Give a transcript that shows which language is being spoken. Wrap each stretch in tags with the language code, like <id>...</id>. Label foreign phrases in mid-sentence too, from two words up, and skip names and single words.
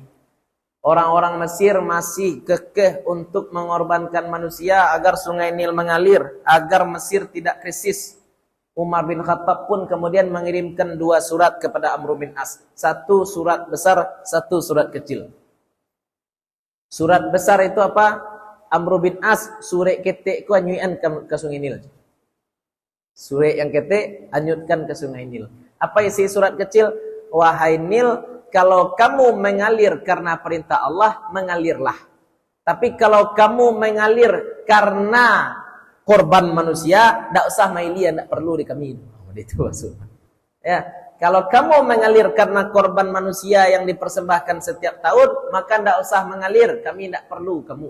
<id>Orang-orang Mesir masih kekeh untuk mengorbankan manusia agar Sungai Nil mengalir, agar Mesir tidak krisis. Umar bin Khattab pun kemudian mengirimkan 2 surat kepada Amr bin As. 1 surat besar, 1 surat kecil. Surat besar itu apa? Amr bin As,</id> <min>surek ketek ku anyuian ke Sungai Nil. Surek yang ketek, anyutkan ke Sungai Nil.</min> <id>Apa isi surat kecil? Wahai Nil, kalau kamu mengalir karena perintah Allah, mengalirlah. Tapi kalau kamu mengalir karena korban manusia, tidak usah mailian, tidak perlu di kami. Itu maksudnya. Ya, kalau kamu mengalir karena korban manusia yang dipersembahkan setiap tahun, maka tidak usah mengalir, kami tidak perlu kamu.</id>